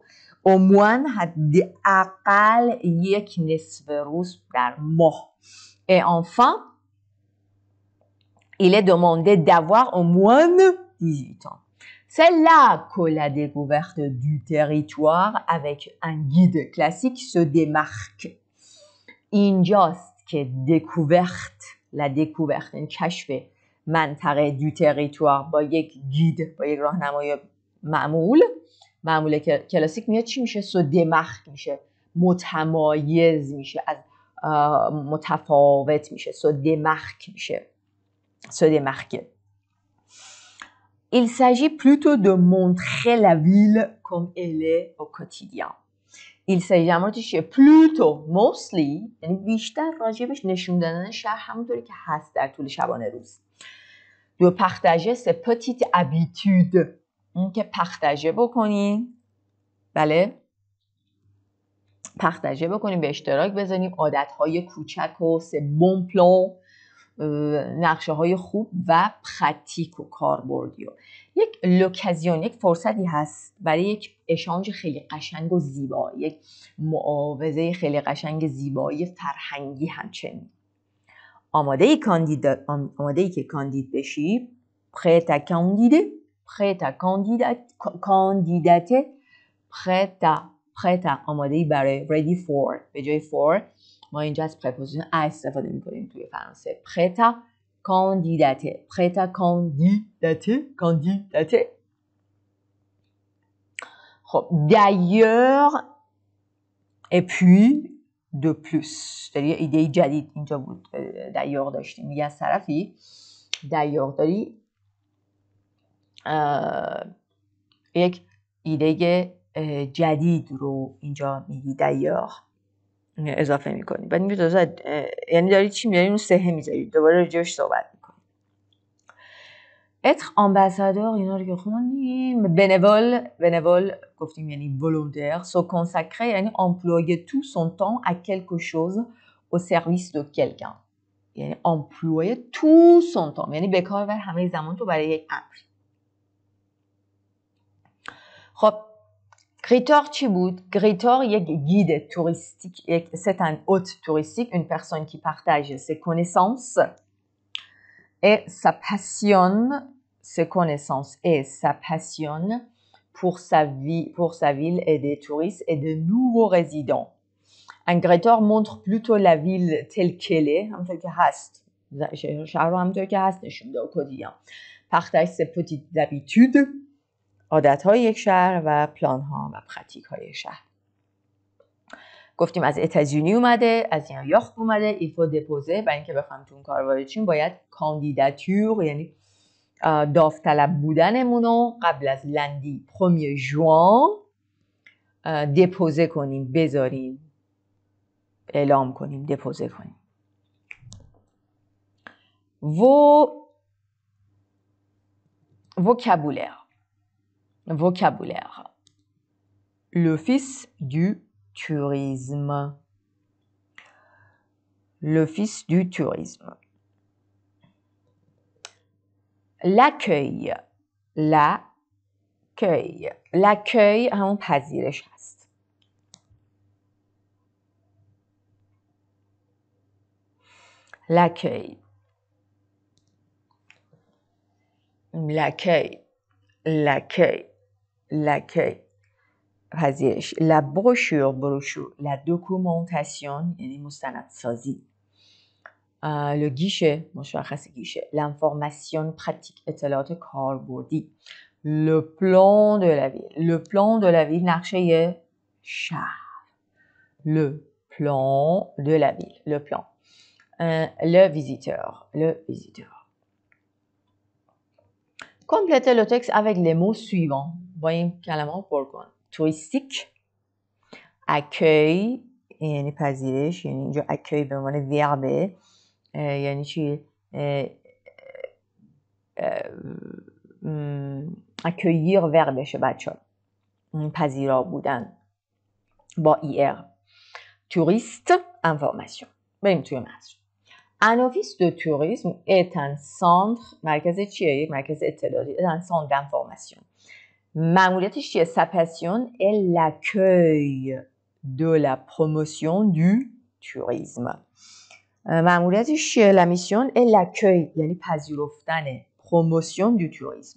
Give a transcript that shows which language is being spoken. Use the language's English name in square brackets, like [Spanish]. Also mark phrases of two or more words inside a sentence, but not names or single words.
[Persian] عموماً حداقل یک نصف روز در ماه. [French] Et enfin, il est demandé d'avoir au moins 18 ans. C'est là que la découverte du territoire avec un guide classique se démarque. [Persian] اینجاست که [French] la découverte [Persian] این کشف منطقه [French] du territoire [Persian] با یک گید، با یک راهنمای معمول کلاسیک میاد چی میشه؟ [French] se démarque [Persian] میشه، متمایز میشه، از متفاوت میشه، [French] se démarque [Persian] میشه، [French] se démarque. Il s'agit plutôt de montrer la ville comme elle est au quotidien. Il s'agit [Persian] در مورد چیه؟ plutôt mostly یعنی بیشتر راجبش نشون دادن شهر همونطوری که هست در طول شبانه روز. [French] de partager ses petites habitudes، [Persian] این که پختجه بکنیم، بله، پختجه بکنیم، به اشتراک بذاریم عادتهای کوچک و [French] ces bons plans, [Persian] نقشه های خوب و پراتیک و کاربردی. یک لوکازیون، یک فرصتی هست برای یک اشانج خیلی قشنگ و زیبا، یک معاوضه خیلی قشنگ زیبایی فرهنگی. همچنین آماده ای که کاندید بشی، [French] prêt à candider، prêt à candidater، prêt à [Persian] آماده ای برای [English] ready for، [Persian] به جای for ما اینجا از preposition à استفاده میکنیم توی فرانسه. [French] prêt à candidater، prêt à candidater. خب d'ailleurs et puis de plus، [Persian] یه ایده جدید اینجا بود. d'ailleurs داشتیم، میگه از طرفی d'ailleurs داری یک ایده جدید رو اینجا میگی d'ailleurs اضافه میکنی. بعد اینجا تازه یعنی داری چی میاری؟ اون سهه میذاری، دوباره راجعش صحبت میکنی. [French] être ambassadeur [Persian] اینا رو که خوندیم. bénévole گفتیم یعنی volontaire. [French] se consacrer یعنی employer tout son temps à quelque chose au service de quelqu'un. [Persian] یعنی [French] employer tout son temps [Persian] یعنی به کار بر همه زمان تو برای یک امر. خب گریتور چی بود؟ گریتور یک [French] guide touristique, c'est un hôte touristique, une personne qui partage ses connaissances et sa passion, ses connaissances et sa passion pour sa ville et des touristes et de nouveaux résidents. Un gréteur montre plutôt la ville telle qu'elle est، [Persian] همونطور که هست، شهر رو همونطور که هست نشون میده. [French] quotidien. partage ses petites habitudes، [Persian] عادت‌های یک شهر و پلان‌ها و پراتیک‌های شهر. گفتیم از اتازونی اومده، از نیویورک اومده. [French] il faut déposer، [Persian] برای اینکه بخوایم تو اون کار وارد شیم باید کاندیداتور یعنی داوطلب بودنمون رو قبل از لندی 1 ژوئن دپوزه کنیم، بذاریم، اعلام کنیم، دپوزه کنیم. [French] vocabulaire. L'office du tourisme. L'office du tourisme. L'accueil. L'accueil [Persian] همون پذیرش هست. [French] L'accueil. [Persian] پذیرش. [French] La brochure. La documentation [Persian] یعنی مستندسازی. [French] Le guichet [Persian] مشخص گیشه. [French] L'information pratique [Persian] اطلاعات کاربردی. [French] Le plan de la ville [Persian] نقشه شهر. [French] Le plan de la ville. Le plan. Le visiteur. Complétez le texte avec les mots suivants. [Persian] با این کلمات پر کن. [French] touristique، accueil [Persian] یعنی پذیرش، یعنی اینجا accueil به معنی verbe یعنی چی؟ accueillir verbeشه بچه ها، پذیرا بودن با er. [French] touriste information. [Persian] بریم توی متن. [French] Un office de tourisme est un centre، [Persian] مرکز چیه؟ یک مرکز اطلاعاتی. [French] un centre d'information. [Persian] معمولیتش چیه؟ [French] sa passion est l'accueil de la promotion du tourisme. [Persian] معمولیتش چیه؟ [French] la mission est l'accueil [Persian] یعنی پذیرفتن، [French] promotion du tourisme.